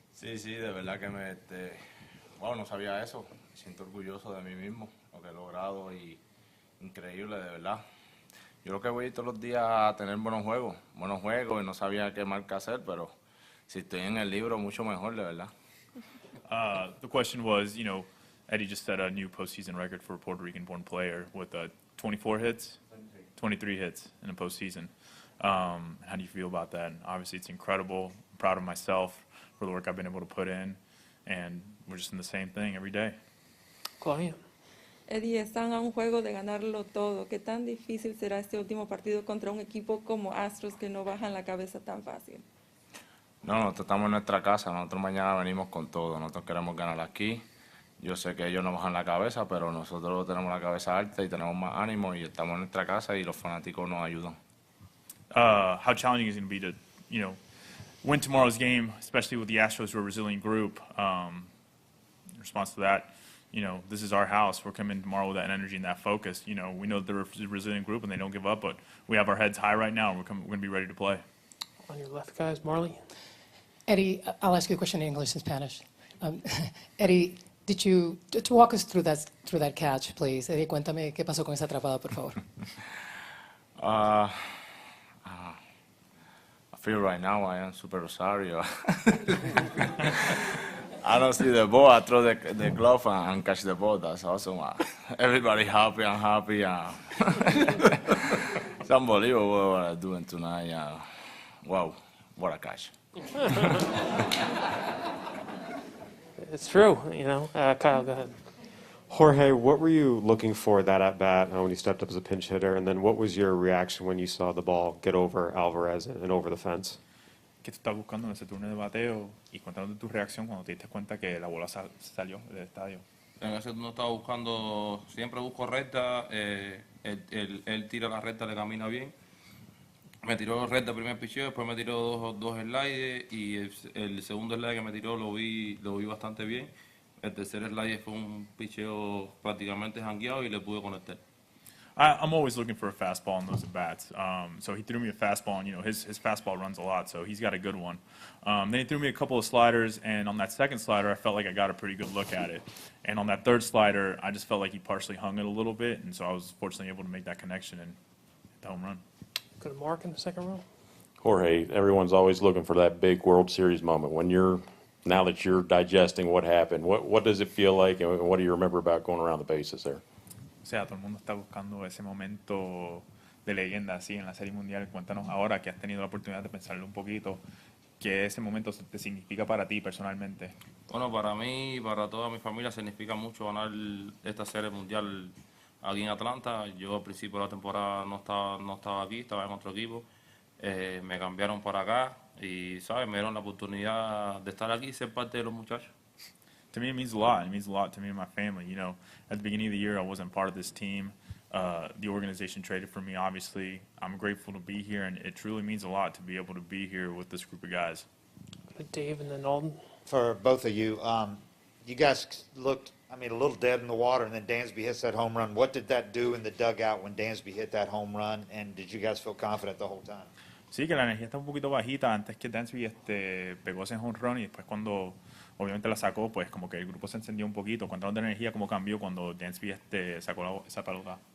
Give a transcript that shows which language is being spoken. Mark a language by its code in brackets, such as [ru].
[es] Sí, sí, de verdad que wow, no sabía eso. Me siento orgulloso de mí mismo, lo que he logrado y increíble, de verdad. Yo creo que voy todos los días a tener buenos juegos y no sabía qué marca hacer, pero si estoy en el libro, mucho mejor, de verdad. [en] The question was, Eddie just set a new postseason record for a Puerto Rican-born player with 24 hits, 23 hits in a postseason. How do you feel about that? And obviously, it's incredible. I'm proud of myself for the work I've been able to put in, and we're just in the same thing every day. Claudia. [es] Eddie, están a un juego de ganarlo todo. ¿Qué tan difícil será este último partido contra un equipo como Astros que no bajan la cabeza tan fácil? No, nosotros estamos en nuestra casa, nosotros mañana venimos con todo, nosotros queremos ganar aquí. Yo sé que ellos no bajan la cabeza, pero nosotros tenemos la cabeza alta y tenemos más ánimo y estamos en nuestra casa y los fanáticos nos ayudan. [en] How challenging is it going to be to, win tomorrow's game, especially with the Astros, who are a resilient group? In response to that, this is our house. We're coming tomorrow with that energy and that focus. We know they're a resilient group and they don't give up, but we have our heads high right now and we're going to be ready to play. On your left, guys, Marley. Eddie, I'll ask you a question in English and Spanish. Eddie, to walk us through that catch, please? [es] Eddie, cuéntame qué pasó con esa atrapada, por favor. [en] I feel right now I am Super Rosario. I don't see the ball, I throw the glove and catch the ball. That's awesome. Everybody happy, I'm happy. It's unbelievable what I'm doing tonight. Wow, what a catch. It's true, Kyle, go ahead. Jorge, what were you looking for that at bat when you stepped up as a pinch hitter? And then what was your reaction when you saw the ball get over Alvarez and over the fence? [es] ¿Qué tú estás buscando en ese turno de bateo? Y cuéntanos tu reacción cuando te diste cuenta que la bola salió del estadio. En ese turno estaba buscando, siempre busco recta, él tira la recta, le camina bien. Me tiró recta el primer picheo, después me tiró dos sliders y el segundo slide que me tiró lo vi bastante bien. El tercer slide fue un picheo prácticamente jangueado y le pude conectar. [en] I'm always looking for a fastball in those at-bats. So he threw me a fastball, and his fastball runs a lot, so he's got a good one. Then he threw me a couple of sliders, and on that second slider, I felt like I got a pretty good look at it. And on that third slider, I just felt like he partially hung it a little bit, and so I was fortunately able to make that connection and hit the home run. Go to Mark in the second row. Jorge, everyone's always looking for that big World Series moment. Now that you're digesting what happened, what does it feel like, and what do you remember about going around the bases there? [es] O sea, todo el mundo está buscando ese momento de leyenda así en la Serie Mundial. Cuéntanos ahora que has tenido la oportunidad de pensarlo un poquito, ¿qué ese momento te significa para ti personalmente? Bueno, para mí y para toda mi familia significa mucho ganar esta Serie Mundial aquí en Atlanta. Yo al principio de la temporada no estaba aquí, estaba en otro equipo. Me cambiaron para acá y, ¿sabes? Me dieron la oportunidad de estar aquí y ser parte de los muchachos. [en] To me, it means a lot. It means a lot to me and my family. At the beginning of the year, I wasn't part of this team. The organization traded for me, obviously. I'm grateful to be here, and it truly means a lot to be able to be here with this group of guys. Dave and then Alden. For both of you, you guys looked, a little dead in the water, and then Dansby hits that home run. What did that do in the dugout when Dansby hit that home run, and did you guys feel confident the whole time? [es] Sí, que la energía está un poquito bajita antes que Dansby pegó ese home run y después cuando obviamente la sacó, pues como que el grupo se encendió un poquito. Cuéntanos de energía, cómo cambió cuando Dansby sacó esa pelota.